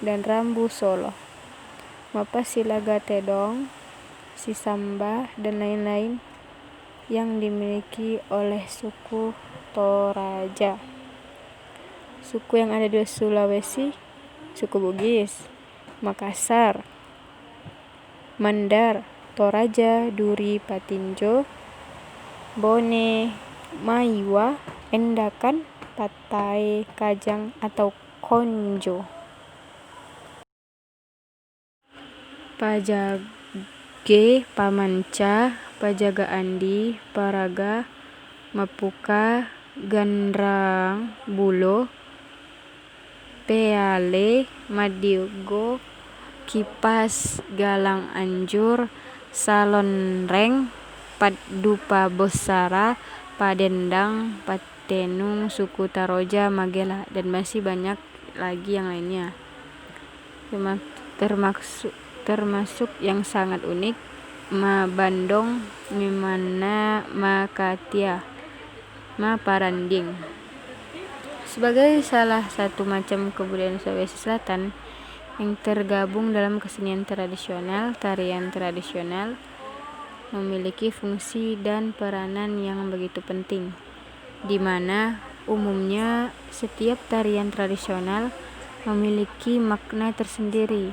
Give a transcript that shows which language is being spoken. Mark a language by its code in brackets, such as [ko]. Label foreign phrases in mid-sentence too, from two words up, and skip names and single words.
[id] dan Rambu Solo, Mapasilagatedong, Sisamba, dan lain-lain yang dimiliki oleh suku Toraja. Suku yang ada di Sulawesi, suku Bugis, Makassar, Mandar, Toraja, Duri, Patinjo, Bone, Maiwa, Endakan, Patae, Kajang, atau Konjo. Pajage, Pamanca, Pajaga Andi, Paraga, Mapuka, Gandrang Bulo, Peale, Madigo, Kipas, Galang Anjur, Salonreng, Paddupa Bosara, Padendang, Patenung, suku Taroja, Magela, dan masih banyak lagi yang lainnya. Termasuk yang sangat unik, Mabandong, Mimana, Makatia, Paranding. Sebagai salah satu macam kebudayaan Sulawesi Selatan yang tergabung dalam kesenian tradisional, tarian tradisional memiliki fungsi dan peranan yang begitu penting, di mana umumnya setiap tarian tradisional memiliki makna tersendiri.